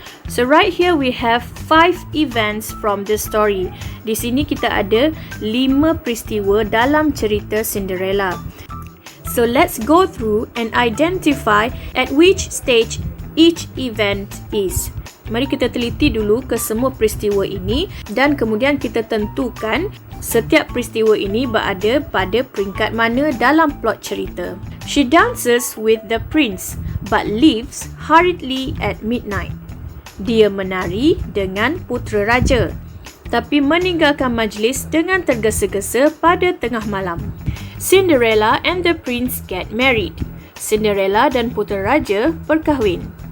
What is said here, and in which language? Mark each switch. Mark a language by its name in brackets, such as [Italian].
[English] So, right here we have 5 events from the story. [Malay] Di sini kita ada 5 peristiwa dalam cerita Cinderella. [English] So, let's go through and identify at which stage each event is. [Malay] Mari kita teliti dulu ke semua peristiwa ini dan kemudian kita tentukan setiap peristiwa ini berada pada peringkat mana dalam plot cerita. [English] She dances with the prince but leaves hurriedly at midnight. [Malay] Dia menari dengan putera raja tapi meninggalkan majlis dengan tergesa-gesa pada tengah malam. [English] Cinderella and the prince get married. [Malay] Cinderella dan putera raja berkahwin.